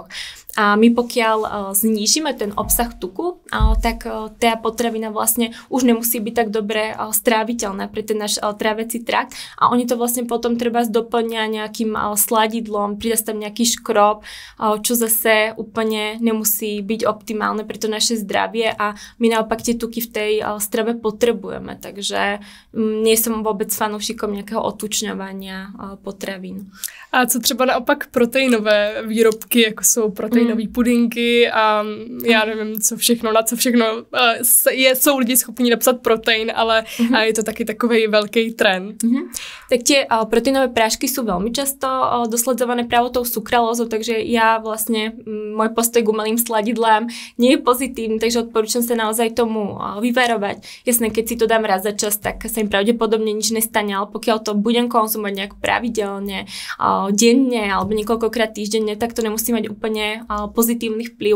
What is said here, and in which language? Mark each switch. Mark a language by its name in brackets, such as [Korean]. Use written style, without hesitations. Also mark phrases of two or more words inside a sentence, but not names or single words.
[Slovak] A my pokiaľ znížime ten obsah tuku, tak tá potravina vlastne už nemusí byť tak dobre stráviteľná pre ten náš tráviaci trakt a oni to vlastne potom trebárs doplňa nejakým sladidlom, pridá tam nejaký škrob, čo zase úplne nemusí byť optimálne pre to naše zdravie a my naopak tie tuky v tej strave potrebujeme, takže nie som vôbec fanúšikom nejakého otučňovania potravín. [Czech] A co třeba naopak proteinové výrobky, jako jsou proteinové pudinky a já nevím, co všechno, na co všechno jsou lidi schopni napsat protein, ale je to taky takovej velký trend. [Slovak] Tak tie proteinové prášky sú veľmi často dosledované práve tou sukralózou, takže ja vlastne, môj postoj k umelým sladidlám nie je pozitívny, takže odporúčam sa naozaj tomu vyvarovať. Jasné, keď si to dám raz za čas, tak sa im pravdepodobne nič nestane, ale pokiaľ to budem konzumovať nejak pravidelne, denne alebo niekoľkokrát týždenne, tak to nemusí mať úplne pozitívny vplyv.